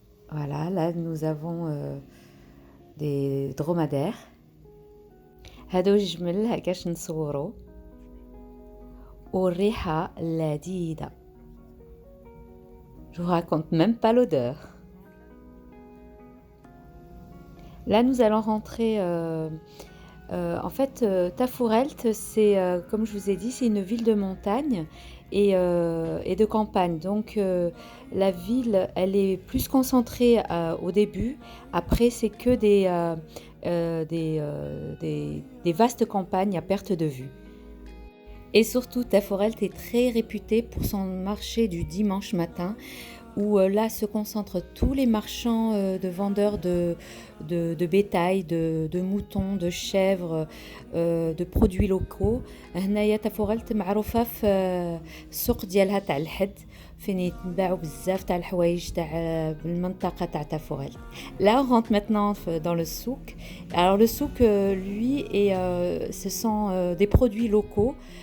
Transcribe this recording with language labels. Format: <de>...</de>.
<fr>Voilà, là, nous avons des dromadaires.</fr> <ar>هادو جمل هكاش نصورو والريحة لذيذة.</ar> <fr>Je vous raconte même pas l'odeur. Là, nous allons rentrer. En fait, Tafourelt, c'est, comme je vous ai dit, c'est une ville de montagne et de campagne. Donc la ville, elle est plus concentrée au début. Après, c'est que des vastes campagnes à perte de vue. Et surtout, Taforelt est très réputé pour son marché du dimanche matin, où là se concentrent tous les marchands de vendeurs de bétail, de moutons, de chèvres, de produits locaux.</fr> <ar>هنايا تفوغلت معروفة في السوق ديالها تاع الحد فين يتباعوا بزاف تاع الحوايج تاع بالمنطقة تاع تفوغلت.</ar> <fr>Là, on rentre maintenant dans le souk. Alors le souk, lui, ce sont des produits locaux.</fr>